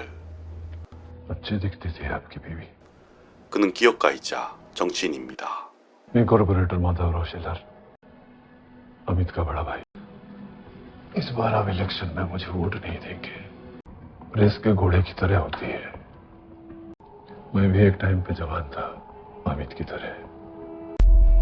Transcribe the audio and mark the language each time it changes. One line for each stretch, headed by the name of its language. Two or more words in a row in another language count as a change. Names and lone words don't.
Hindi: अच्छे दिखते थे आपकी बीवी।
Korean: 그는 기업가이자 정치인입니다.
Hindi: मैं कॉर्पोरेटर माधवराव शेलार। अमित का बड़ा भाई। इस बार आप इलेक्शन में मुझे वोट नहीं देंगे। रेस के घोड़े की तरह होती है। मैं भी एक टाइम पे जवान था, अमित की तरह।